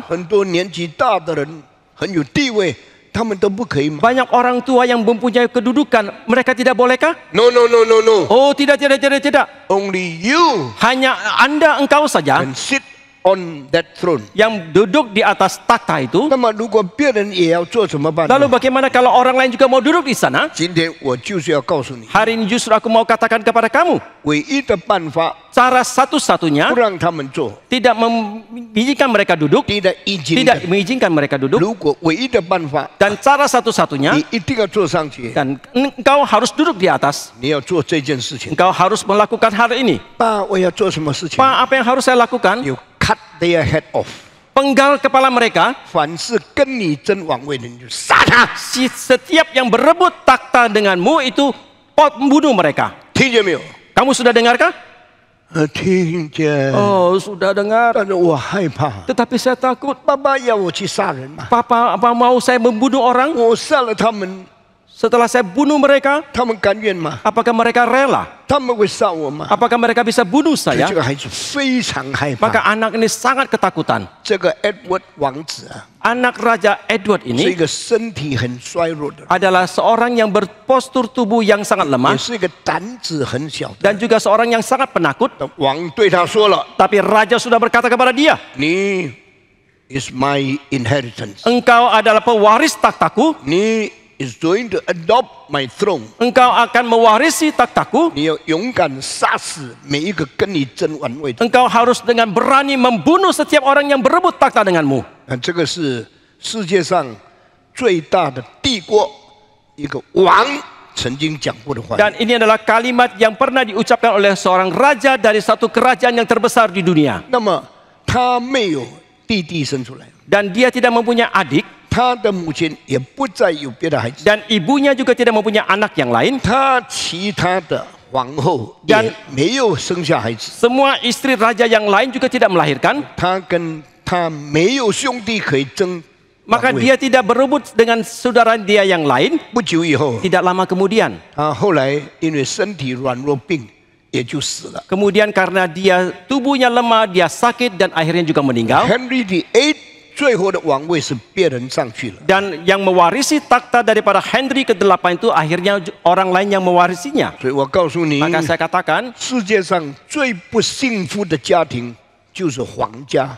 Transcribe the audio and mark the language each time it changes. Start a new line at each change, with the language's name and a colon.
Chinese: 很多年纪大的人很有地位，他们都不可以吗
Indonesian: banyak orang tua yang mempunyai kedudukan, mereka tidak bolehkah?
English: ？No no no no no，
Indonesian: Oh, tidak.
English: only you
Indonesian: Hanya Anda, engkau saja
English: can sit on that throne。
Indonesian: yang duduk di atas takhta itu.
Chinese: 那么如果别人也要做怎么办呢？
Indonesian: Lalu bagaimana kalau orang lain juga mau duduk di sana?
Chinese: 今天我就是要告诉你，
Indonesian: Hari ini justru aku mau katakan kepada kamu,
Chinese: 唯一的办法
Indonesian: cara satu-satunya
Chinese: 不让他们做，
Indonesian: tidak mengizinkan mereka duduk, tidak izin。 tidak mengizinkan mereka duduk,
Chinese: 如果唯一的办法，
Indonesian: dan cara satu-satunya
Chinese: 你一定要坐上去，
Indonesian: dan engkau harus duduk di atas.
Chinese: 你要做这件事情。
Indonesian: Engkau harus melakukan hal ini.
Chinese: 爸，我要做什么事情？
Indonesian: Pak, apa yang harus saya lakukan?
English: You cut their head off。
Indonesian: Penggal kepala mereka.
Chinese: 凡是跟你争王位的，你就杀他。
Indonesian: Setiap yang berebut takhta denganmu itu bunuh mereka.
Chinese: 听见没有？
Indonesian: Kamu sudah dengarkah?
Chinese: 听见。
Indonesian: Oh, sudah dengar.
Chinese: 但是我害怕。
Indonesian: Tetapi saya takut.
Chinese: 爸爸要我去杀人嘛？
Indonesian: Papa, apa mau saya membunuh orang?
Chinese: 我杀了他们，
Indonesian: Setelah saya bunuh mereka,
Chinese: 他们甘愿吗？
Indonesian: apakah mereka rela?
Chinese: 他们会杀我吗？
Indonesian: Apakah mereka bisa bunuh
Chinese: 所以
Indonesian: saya?
Chinese: 这个孩子非常害
Indonesian: Maka
Chinese: 怕。
Indonesian: anak ini sangat ketakutan.
Chinese: 这个 Edward 王子啊，
Indonesian: Anak Raja Edward
Chinese: 是一
Indonesian: ini
Chinese: 个身体很衰弱的人，
Indonesian: adalah seorang yang berpostur tubuh yang sangat
Chinese: 也
Indonesian: lemah
Chinese: 是一个胆子很小的。
Indonesian: dan juga seorang yang sangat penakut.
Chinese: 王对他说了
Indonesian: Tapi raja sudah berkata kepada dia, ：
Chinese: “你
English: is my inheritance，
Indonesian: engkau adalah pewaris takhtaku,
Chinese: 你
English: is going to adopt my throne。
Indonesian: engkau akan mewarisi takhtaku,
Chinese: 你要勇敢杀死每一个跟你争王位的。
Indonesian: engkau harus dengan berani membunuh setiap orang yang berebut takhta denganmu.
Chinese: 这个是世界上最大的帝国一个王曾经讲过的话。
Indonesian: Dan ini adalah kalimat yang pernah diucapkan oleh seorang raja dari satu kerajaan yang terbesar di dunia.
Chinese: 那么他没有弟弟生出来，
Indonesian: Dan dia tidak mempunyai adik,
Chinese: 他的母亲也不再有别的孩子，
Indonesian: dan ibunya juga tidak mempunyai anak yang lain.
Chinese: 他其他的皇后
Indonesian: Dan
Chinese: 也没有生下孩子，
Indonesian: Semua istri raja yang lain juga tidak melahirkan.
Chinese: 他跟他没有兄弟可以争王
Indonesian: Maka
Chinese: 位。
Indonesian: dia tidak berebut dengan saudara dia yang lain.
Chinese: 不久以后，
Indonesian: Tidak lama kemudian,
Chinese: 他后来因为身体软弱病也就死了。
Indonesian: kemudian karena dia tubuhnya lemah, dia sakit dan akhirnya juga meninggal.
Chinese: Henry VIII 最后的王位是别人上去了。
Indonesian: Dan yang mewarisi takhta daripada Henry ke-8 itu akhirnya orang lain yang mewarisinya.
Chinese: 所以我告诉你，
Indonesian: Maka saya katakan,
Chinese: 世界上最不幸福的家庭就是皇家。